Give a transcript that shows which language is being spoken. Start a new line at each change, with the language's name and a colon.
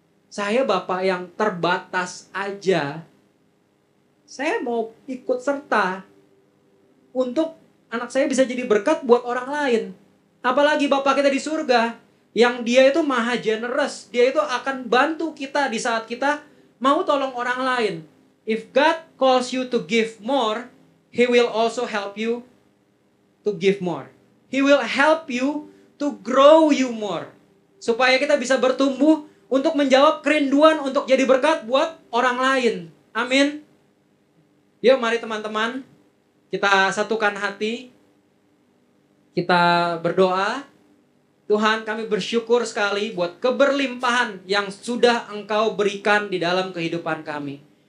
Indonesian: Saya bapak yang terbatas aja, saya mau ikut serta untuk anak saya bisa jadi berkat buat orang lain. Apalagi Bapak kita di surga, yang dia itu maha generous. Dia itu akan bantu kita di saat kita mau tolong orang lain.
English: If God calls you to give more, He will also help you to give more. He will help you to grow you more.
Indonesian: Supaya kita bisa bertumbuh untuk menjawab kerinduan untuk jadi berkat buat orang lain. Amin. Yuk mari teman-teman, kita satukan hati. Kita berdoa. Tuhan, kami bersyukur sekali buat keberlimpahan yang sudah Engkau berikan di dalam kehidupan kami.